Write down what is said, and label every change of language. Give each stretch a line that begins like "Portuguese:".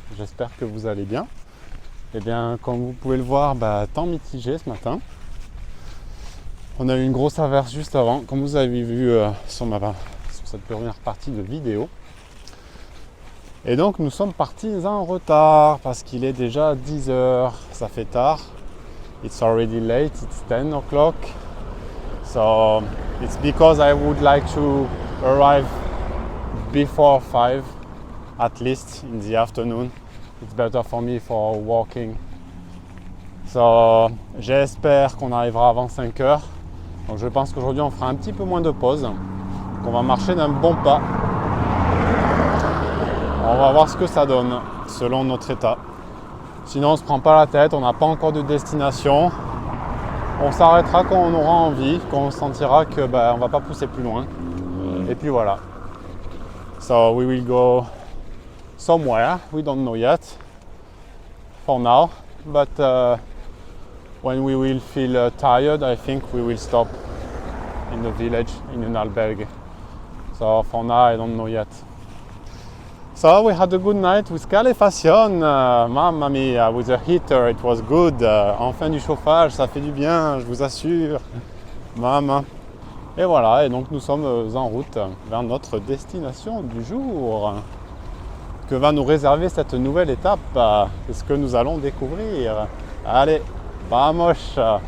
French: J'espère que vous allez bien. Eh bien, comme vous pouvez le voir, temps mitigé ce matin. On a eu une grosse averse juste avant, comme vous avez vu sur cette première partie de vidéo. Et donc nous sommes partis en retard parce qu'il est déjà 10h, ça fait tard.
English: It's already late, it's 10 o'clock. So it's because I would like to arrive before 5 at least in the afternoon. It's better for me for walking.
French: So j'espère qu'on arrivera avant 5 heures. Donc je pense qu'aujourd'hui on fera un petit peu moins de pause. Qu'on va marcher d'un bon pas. On va voir ce que ça donne selon notre état. Sinon on ne se prend pas la tête, on n'a pas encore de destination. On s'arrêtera quand on aura envie, quand on sentira que on va pas pousser plus loin. Et puis voilà.
English: So we will go somewhere, we don't know yet for now, but when we will feel tired, I think we will stop in the village in an albergue. So for now, I don't know yet. So we had a good night with calefacción, mamma mia, with a heater, it was good.
French: Enfin du chauffage, ça fait du bien, je vous assure. Maman. Et voilà, et donc nous sommes en route vers notre destination du jour. Que va nous réserver cette nouvelle étape? C'est ce que nous allons découvrir. Allez, vamos!